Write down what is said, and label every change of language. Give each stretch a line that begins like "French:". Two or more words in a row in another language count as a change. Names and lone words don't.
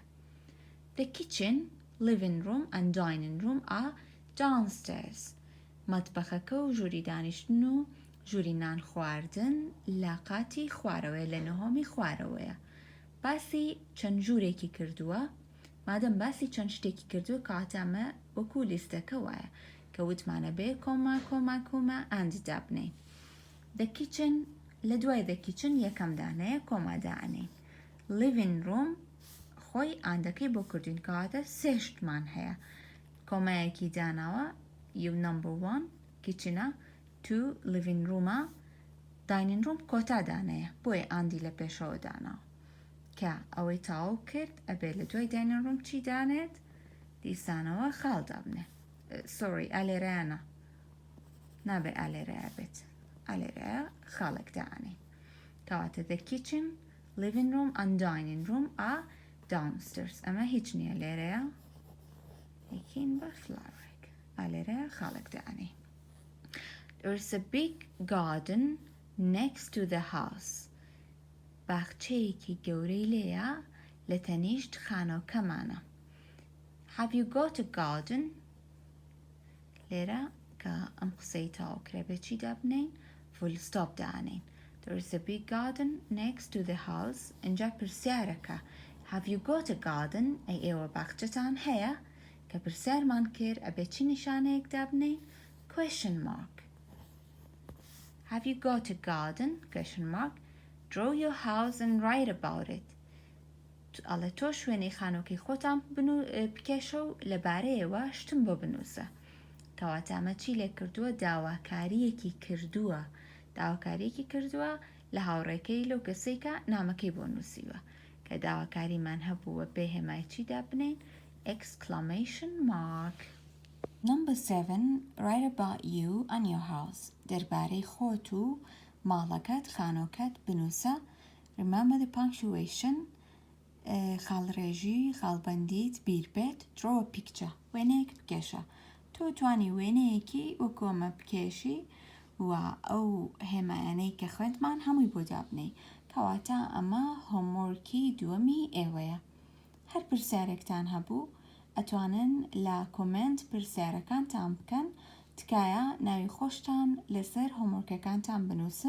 English: The kitchen, living room and dining room are downstairs.
Central Kurdish: مەتبەخەکە و ژووری دانیشتن و ژووری نان خواردن لە قاتی خوارەوەیە لە نهۆمی خوارەوەیە. باسی چەند ژوورێکی کردووە مادەم باسی چەند شتێکی کردووە کاتامە وەکو لیستەکە وایە کە وتمانە بێ کۆما کۆما کۆما ئاند دابنین.
English: The kitchen
Central Kurdish: لە دوای
English: the kitchen
Central Kurdish: یەکەم دانەیە کۆما دائنین.
English: living room
Central Kurdish: خۆی ئاندەکەی بۆ کردین کەواتە سێ شتمان هەیە. کۆمایەکی داناوە number 1 kitchenە 2
English: living roomە dining room
Central Kurdish: کۆتا دانەیە بۆیە ئاندی لە پێشەوە داناوە کە ئەوەی تاو کرد ئەبێت لە دوای
English: dining room
Central Kurdish: چی دانێت؟ دیسانەوە خاڵ دابنێ. sorry ئالێرەیانە نابێ ئالێرەیە بێت ئالێرەیە خاڵێک دائنێ کەواتە
English: the kitchen, living room and dining room are downstairs.
Central Kurdish: ئەمە هیچ نییە لێرەیە یەکین بە فلاوێک ئالێرەیە خاڵێک دائنێ.
English: There's a big garden next to the house.
Central Kurdish: باخچەیەکی گەورەی لێیە لە تەنیشت خانۆکەمانە.
English: Have you got a garden?
Central Kurdish: لێرە کە ئەم قسەی تاو کرێ بێچی دابنین
English: full stop
Central Kurdish: دائنین.
English: There's a big garden next to the house.
Central Kurdish: ئەنجا پرسیارەکە
English: Have you got a garden?
Central Kurdish: ئەی ئێوە باخچەتان هەیە؟ کە پرسیارمان کرد ئەبێ چی نیشانەیەک دابنین؟
English: question mark. Have you got a garden? question mark. Draw your house and write about it.
Central Kurdish: ئەڵێ تۆ شوێنەی خانۆکی خۆتان بکێشە و لەبارەیەوە شتم بۆ بنووسە. کەواتە ئەمە چی لێ کردووە؟ داواکاریەکی کردووە. داواکاریەکی کردووە لە هاوڕێکەی لەو کەسەی کە نامەکەی بۆ نووسیوە کە داواکاریمان هەبووە بێ هێمای چی دابنین؟
English: exclamation mark. Number 7. Write about you and your house.
Central Kurdish: دەربارەی خۆت و ماڵەکەت خانۆکەت بنووسە.
English: Remember the punctuation.
Central Kurdish: خاڵڕێژی خاڵبەندیت بیر بێت.
English: Draw a picture.
Central Kurdish: وێنەیەک بکێشە. تۆ توانی وێنەیەکی وەکۆمە بکێشی و ئەو هێمایانەی کە خوێندمان هەمووی بۆ دابنەی کەواتە ئەمە هۆمۆرکی دووەمی ئێوەیە. هەر پرسیارێکتان هەبوو ئەتوانن لە کۆمنت پرسیارەکانتان بکەن تکایە ناوی خۆشتان لەسەر هۆمۆرکەکانتان بنووسن.